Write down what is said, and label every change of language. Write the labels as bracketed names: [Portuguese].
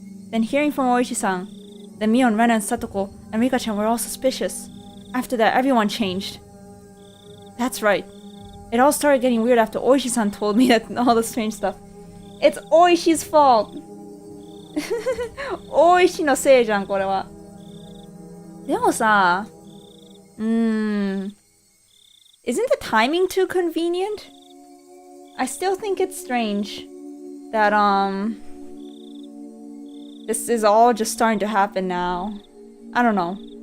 [English] Then hearing from Oishi-san, that Mion, Rena, and Satoko, and Rika-chan were all suspicious. After that, everyone changed. That's right. It all started getting weird after Oishi-san told me that all the strange stuff. It's Oishi's fault! [Japanese] Oishiのせいじゃん、これは。でもさ、 [English] isn't the timing too convenient? I still think it's strange that, this is all just starting to happen now. I don't know.